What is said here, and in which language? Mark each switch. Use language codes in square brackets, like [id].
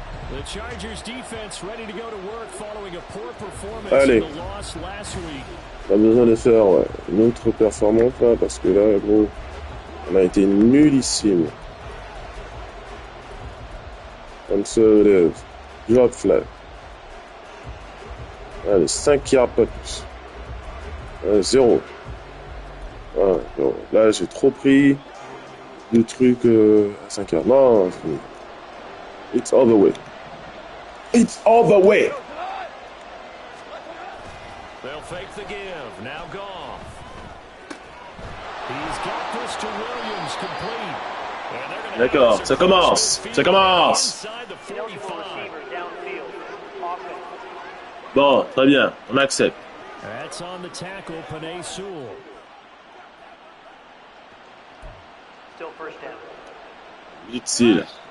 [en] The Chargers defense ready to go to work following a poor performance [fr] Allez. [en] in the loss last week. [fr] On a besoin de faire une autre performance là, parce que là, gros, on a été nullissime. [en] Conservative. Drop flat. [fr] Allez, 5 yards, pas plus. 0. Voilà, bon, là, j'ai trop pris de trucs à 5 yards. Non, c'est fini. [en] It's all the way. It's all the way. They'll fake the give. Now Goff. He's got this to Williams complete. [fr] D'accord, ça commence. Ça commence. [en] Inside the 45. [fr] Bon, très bien, on accepte. [en] That's on the tackle, Panay Sewell. Still first down. [fr] Utile.